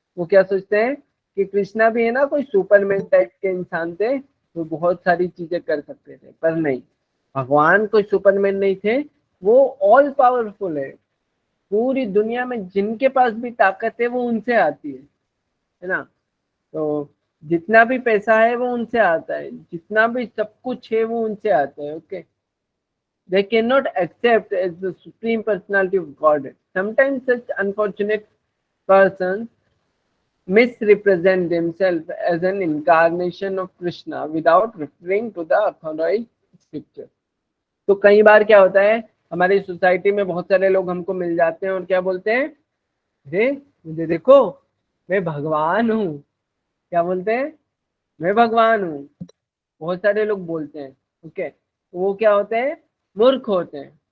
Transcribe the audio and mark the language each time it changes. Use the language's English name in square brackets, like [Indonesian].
[Hindi] वो क्या सोचते हैं कि कृष्णा भी है ना कोई सुपरमैन टाइप के इंसान थे, वो बहुत सारी चीजें कर सकते थे, पर नहीं, भगवान कोई सुपरमैन नहीं थे, वो ऑल पावरफुल है। पूरी दुनिया में जिनके पास भी ताकत है वो उनसे आती है ना। तो जितना भी पैसा है वो उनसे आता है, जितना भी सब कुछ है वो उनसे आता है। Okay, [English] they cannot accept as the supreme personality of Godhead. Sometimes such unfortunate persons misrepresent themselves as an incarnation of Krishna without referring to the authorized scripture. [Hindi] तो कई बार क्या होता है, हमारी सोसाइटी में बहुत सारे लोग हमको मिल जाते हैं और क्या बोलते हैं, अरे मुझे देखो, मैं भगवान हूँ। क्या बोलते हैं? मैं भगवान हूँ। बहुत सारे लोग बोलते हैं। ओके, तो वो क्या होते हैं, मूर्ख होते हैं।